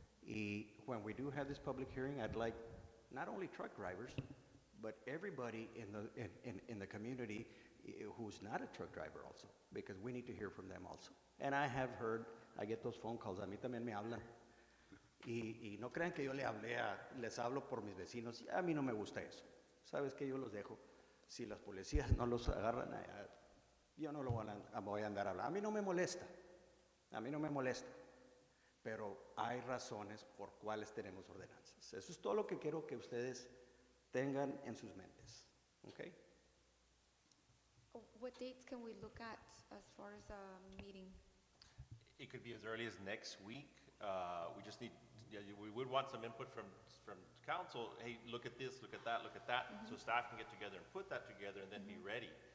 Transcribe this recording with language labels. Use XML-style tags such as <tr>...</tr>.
<en>Y when we do have this public hearing, I'd like not only truck drivers, but everybody in the community who's not a truck driver also, because we need to hear from them also. And I have heard, I get those phone calls,</en> <es>a mí también me hablan. Y no crean que yo les hablo por mis vecinos. A mí no me gusta eso. ¿Sabes qué? Yo los dejo. Si las policías no los agarran, yo no lo voy a andar hablando. A mí no me molesta. A mí no me molesta. Pero hay razones por cuales tenemos ordenanzas. Eso es todo lo que quiero que ustedes tengan en sus mentes. ¿Ok?</es> <en>What dates can we look at as far as a meeting? It could be as early as next week. We just need, we would want some input from council. Hey, look at this, look at that, look at that. So staff can get together and put that together and then be ready.</en>